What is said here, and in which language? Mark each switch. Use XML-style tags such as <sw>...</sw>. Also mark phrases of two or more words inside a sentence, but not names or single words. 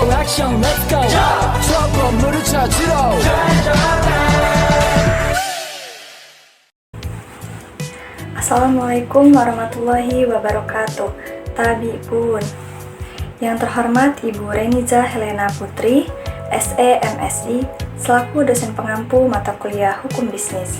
<ko>액션</ko> <en>let's go</en> <ko>저 건물을 찾으러</ko> <ar>السلام عليكم ورحمة الله وبركاته. Tabi'un.</ar> <id>Yang terhormat Ibu Reniza Helena Putri, SE MSI, selaku dosen pengampu mata kuliah Hukum Bisnis.</id>